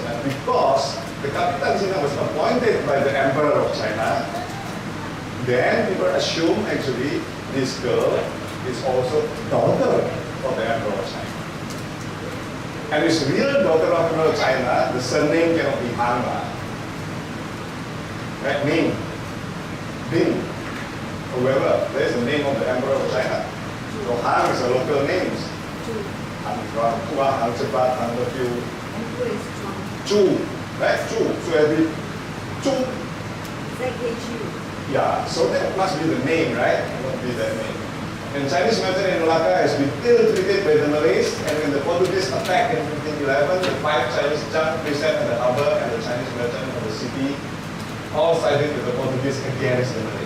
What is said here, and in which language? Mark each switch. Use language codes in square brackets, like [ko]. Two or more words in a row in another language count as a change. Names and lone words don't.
[en] And because the Kapitan China was appointed by the Emperor of China, then people assume actually this girl is also daughter of the Emperor of China. And this real daughter of the Emperor of China, the surname cannot be Han. Right? Ming, Bing, whoever. There is the name of the Emperor of China. So Han is a local name. Han Chuan, Han Cepat, Han Lefiu. Chu, right? Chu. So every Chu. Yeah, so that must be the name, right? It must be that name. And Chinese merchant in Melaka has been ill-treated by the Malays, and when the Portuguese attacked in 1511, the 5 Chinese junk present at the harbour and the Chinese merchant of the city all sided with the Portuguese against the Malays.